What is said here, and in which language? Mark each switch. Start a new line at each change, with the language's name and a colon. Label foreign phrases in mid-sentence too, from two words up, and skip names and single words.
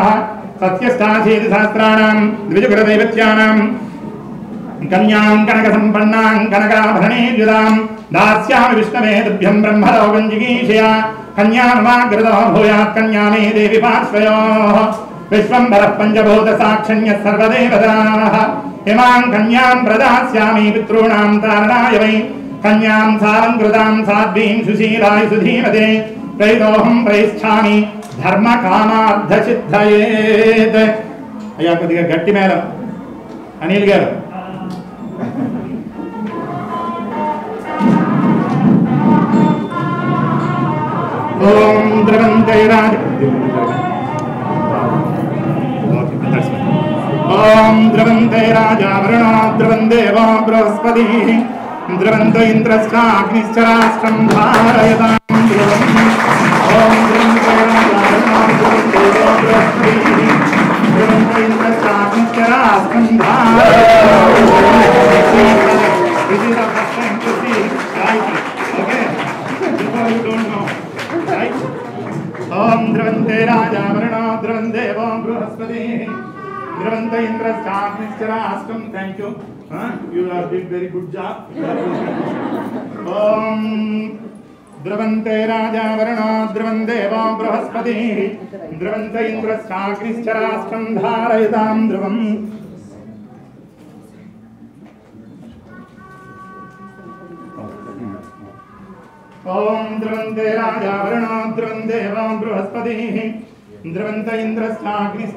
Sanskrit: सत्यष्टाशीतिसहस्राणां द्विजुगुरदैवत्यानां कन्यां कनकसम्पन्नां कनकाभरणीर्युदां दास्यामि विष्णवे तुभ्यं ब्रह्मलोकं जिगीषया कन्याममाग्रतो भूयात् कन्या मे देवि पार्श्वयोः विश्वम्भरः पञ्चभूतसाक्षण्यः सर्वदेवताः इमां कन्यां प्रदास्यामि पितॄणां तारणाय वै कन्यां सालङ्कृतां साध्वीं सुशीलाय सुधीमते प्रैतोऽहं प्रयिष्ठामि
Telugu: धर्मकामार्थसिद्धयेत् अय्या కొద్దిగా గట్టి మేళం అనిల్ గారు
Sanskrit: ఓం ద్రవంతే రాజ ఓం ద్రవంతే రాజా వరుణో ద్రవందేవో బృహస్పతిః ద్రవంత ఇంద్రశ్చాగ్నిశ్చ రాష్ట్రం ధారయతాం ధ్రువం ఓం ద్రవంతే రాజా వరుణో ద్రవందేవో బృహస్పతిః ద్రవంత ఇంద్రశ్చాగ్నిశ్చ రాష్ట్రం ధారయతాం
English: This is the first time to see Gayathri. Okay? Before you don't know. Right?
Sanskrit: ओं द्रवन्ते राजा वरुणो द्रवन्देवो बृहस्पतिः द्रवन्ते इन्द्रश्चाग्निश्चराष्ट्रम्.
English: Thank you. You did very good job.
Sanskrit: ओं द्रवन्ते राजा वरुणो द्रवन्देवो बृहस्पतिः द्रवन्ते इन्द्रश्चाग्निश्चराष्ट्रम् धारयताम् ध्रुवम्. ओम द्रवन्ते राजा वरुणो द्रवन्देवो बृहस्पतिः द्रवन्त इंद्रश्चाग्निश्च